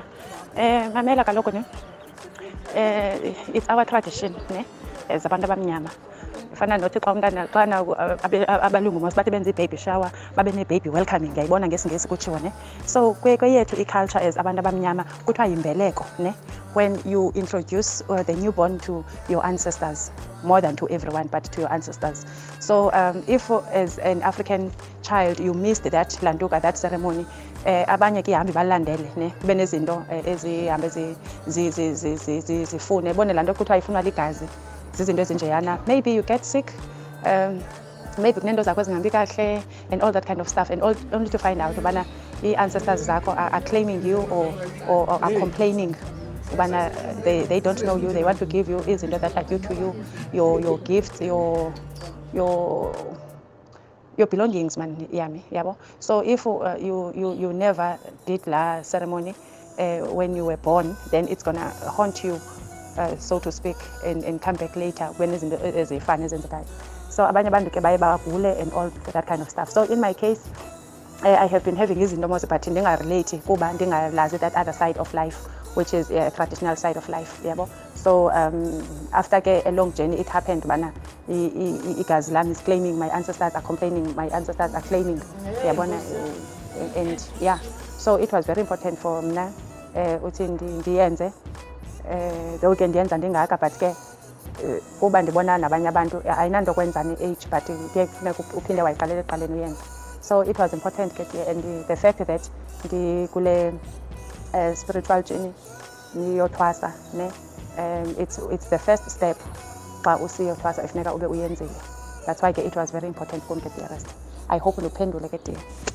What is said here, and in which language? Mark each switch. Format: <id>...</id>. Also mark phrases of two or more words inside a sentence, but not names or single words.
<xh>Mamela kaloku ne.</xh> <en>It's our tradition ne as</en> <xh>abantu abamnyama. Fana nothi xa umntana xana abalungu masibathi benze</xh> <en>baby shower,</en> <xh>babe ne</xh> <en>baby welcoming</en> <xh>ngiyayibona ngesingesi kutshiwo ne. So kweyethu iculture</xh> <en>as abantu</en> <xh>abamnyama kuthiwa Imbeleko ne.</xh> <en>When you introduce the newborn to your ancestors, more than to everyone, but to your ancestors. So if as an African child you missed that landuka, that ceremony,</en> <xh>abanye ke hambi balandele ne kube nezinto ezihambe zifune bone lanto kuthiwa ifunwa ligazi zizinto ezinjeyana,</xh> <en>maybe you get sick, maybe</en> <xh>kunento zakho ezingahambi kahle</xh> <en>and all that kind of stuff, and only to find out</en> <xh>ubana i-ancestors zakho</xh> <en>are claiming you or are complaining. They don't know you, they want to give you izinto that are due to you, your gifts, your belongings, man,</en> <xh>yami, yabo.</xh> <en>So if you never did la ceremony when you were born, then it's gonna haunt you, so to speak, and come back later when is a fun is in the time.</en> <xh>So abanye bantu ke baye bagule</xh> <en>and all that kind of stuff. So in my case, I have been having</en> <xh>izinto mos</xh> <en>but</en> <xh>ndingarelate kuba ndingalazi</xh> <en>that other side of life, which is a traditional side of life, yabo. So after a long journey, it happened.</en> <zu>Bana, igazi lami</zu> <en>is claiming, my ancestors are complaining, my ancestors are claiming, yabona, and yeah. So it was very important for</en> <xh>mna uthi ndiyenze zonke ndiyenza ndingaka, but ke kuba ndibona nabanye abantu ayinanto kwenza ne-age, but kufuneka uphinde wayiqalela eqaleni uyenza.</xh> <en>So it was important ke, and the fact that ndikule spiritual journey</en> <xh>niyothwasa ne,</xh> <en>it's the first step</en> <xh>xa usiyothwasa ifuneka ube uyenzile.</xh> <en>That's why it was very important for me to rest. I hope</en> <xh>ndiphendule ke dear.</xh>